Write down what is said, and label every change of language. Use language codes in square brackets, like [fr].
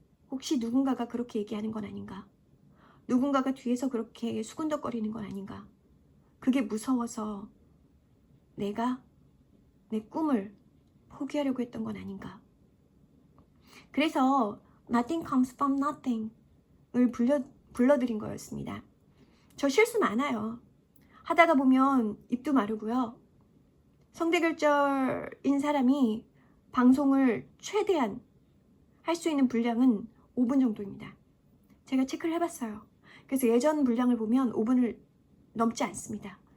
[ko] 혹시 누군가가 그렇게 얘기하는 건 아닌가? 누군가가 뒤에서 그렇게 수군덕거리는 건 아닌가? 그게 무서워서 내가 내 꿈을 포기하려고 했던 건 아닌가? 그래서 [en] Nothing comes from nothing을 [ko] 불러드린 거였습니다. 저 실수 많아요. 하다가 보면 입도 마르고요. 성대결절인 사람이 방송을 최대한 할 수 있는 분량은 5분 정도입니다. 제가 체크를 해봤어요. 그래서 예전 분량을 보면 5분을 넘지 않습니다.